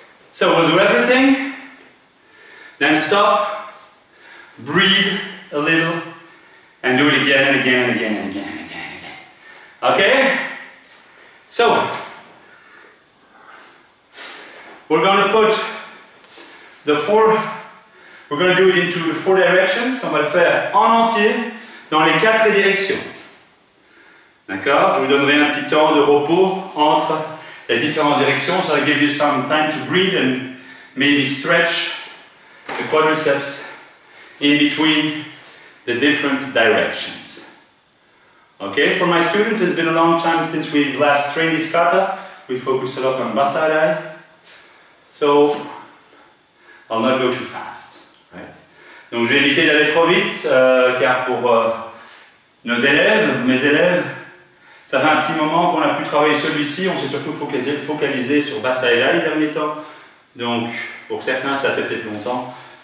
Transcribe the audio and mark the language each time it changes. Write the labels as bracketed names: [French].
[English] So we'll do everything, then stop, breathe a little, and do it again and again and again and again and again and again. Okay? So, we're going to put the we're going to do it into the 4 directions. [French] On va le faire en entier dans les 4 directions. D'accord? Je vous donnerai un petit temps de repos entre les différentes directions. [English] So I'll give you some time to breathe and maybe stretch the quadriceps in between the different directions. Okay, for my students, it's been a long time since we've last trained this kata. We focused a lot on Bassadai. So, I'll not go too fast. Right? [French] Donc, j'ai évité d'aller trop vite, car pour nos élèves, mes élèves, ça fait un petit moment qu'on a pu travailler celui-ci. On s'est surtout focalisé sur Bassadai les derniers temps. Donc, pour certains, ça fait peut-être longtemps.